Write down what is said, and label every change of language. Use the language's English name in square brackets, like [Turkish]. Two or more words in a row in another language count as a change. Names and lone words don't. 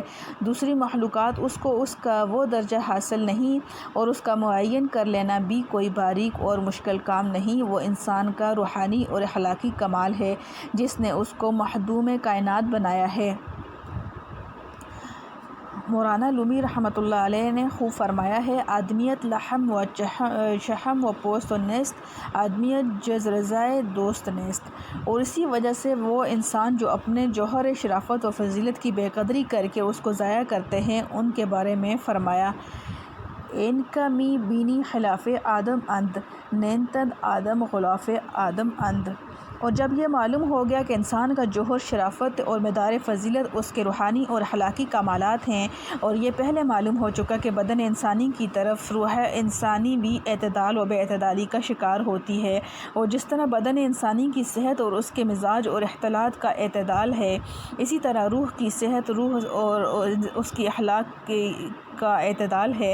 [Urdu] دوسری مخلوقات اس کو اس کا وہ درجہ حاصل نہیں، اور اس کا معین کر لینا بھی کوئی باریک اور مشکل کام نہیں۔ وہ انسان کا روحانی اور اخلاقی کمال ہے جس نے اس کو مخدوم کائنات بنایا ہے۔ مولانا رومی رحمۃ اللہ علیہ نے خوب فرمایا ہے: [Persian] آدمیت لحم و شحم و پوست نیست، آدمیت جز رضائے دوست نیست۔ [Urdu] اور اسی وجہ سے وہ انسان جو اپنے جوہر شرافت و فضیلت کی بے قدری کر کے اس کو ضائع کرتے ہیں، ان کے بارے میں فرمایا: [Persian] ان کا می بینی خلاف آدم اند، نینتد آدم غلاف آدم اند۔ [Urdu] اور جب یہ معلوم ہو گیا کہ انسان کا جوہر شرافت اور مدار فضیلت اس کے روحانی اور اخلاقی کمالات ہیں، اور یہ پہلے معلوم ہو چکا کہ بدن انسانی کی طرف روح انسانی بھی اعتدال و بے اعتدالی کا شکار ہوتی ہے، اور جس طرح بدن انسانی کی صحت اور اس کے مزاج اور اختلاط کا اعتدال ہے، اسی طرح روح کی صحت، روح اور اس کی اخلاق کا اعتدال ہے۔